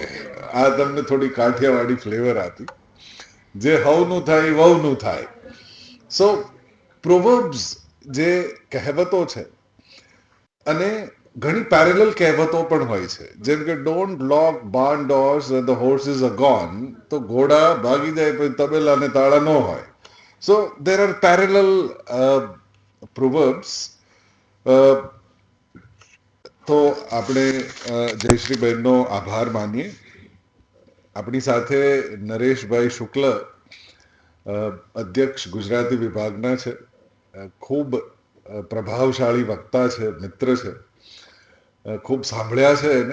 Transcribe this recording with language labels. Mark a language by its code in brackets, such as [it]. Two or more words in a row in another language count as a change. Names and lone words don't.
[gu] આ તમને થોડી કાઠિયાવાડી ફ્લેવર આપી. જે હવનું થાય વહુનું થાય. [en] So proverbs [gu] જે કહેવતો છે, અને ઘણી પેરેલલ કહેવતો પણ હોય છે, જેમ કે [en] don't lock barn doors when the horses are gone. [gu] તો ઘોડા ભાગી જાય પછી તબેલા ને તાળા ન હોય. [en] So there are parallel proverbs. [gu] તો આપણે જયશ્રીબેનનો આભાર માનીએ. આપણી સાથે નરેશભાઈ શુક્લ અધ્યક્ષ ગુજરાતી વિભાગના છે, ખૂબ પ્રભાવશાળી વક્તા છે, મિત્ર છે, ખૂબ સાંભળ્યા છે એને.